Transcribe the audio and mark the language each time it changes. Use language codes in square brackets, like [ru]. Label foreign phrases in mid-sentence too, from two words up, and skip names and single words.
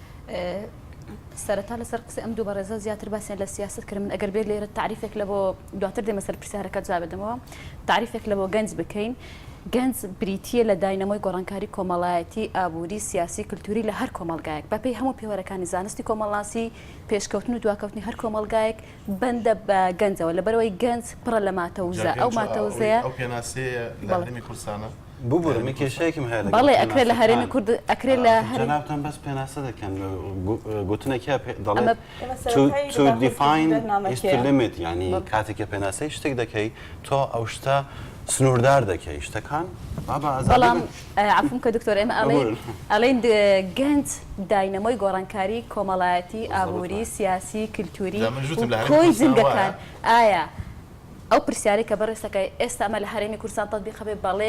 [ckb] سەرەتا لەسەر قسە ئەم دوو بەڕێزە زیاتر باسییان لە سیاست کردن ئەگەر بێت لێرە تعریفێک لە بۆ دواتر دێمە سەر پرسیارەکە جواب بدەمەوە تعریفێک لە بۆ گەنج بکەین گەنج بریتیە لە داینەمۆی گۆڕانکاری کۆمەڵایەتی ئابووری سیاسی کللتوری لە هەر کۆمەلگایەک بەپێی هەموو پێوەرەکانی زانستی کۆمەڵاسی پێشکەوتن و دواکەوتنی هەر کۆمەلگایەک بەندە بە گەنجەوە لەبەرەوەی گەنج پڕە لە ماتەوزە ئەو ماتەوزەیە ئەو پێناسەیە لە هەرێمی کوردستانە ببوورمی کێشەیەکم هەیە بەڵێ ئەکرێت لە هەرێمی کورد ئەکرێت لە جەنابتان بەس پێناسە دەکەن گوتنێکە دەڵێت [en] to define is to limit [ckb] یعنی کاتێکە پێناسەی شتێک دەکەی تۆ ئەو شتە سنووردار دەکەی شتەکان بەڵام عفوم کە دکتۆر ئێمە ئەڵێن گەنج داینەمۆی گۆڕانکاری کۆمەڵایەتی ئابووری سیاسی کللتوری کۆی زیندەکان ئایا ئەو پرسیارەی کە بەڕێستەکەی ئێستا ئەمە لە هەرێمی کوردستان تەطبیق بێ بەڵێ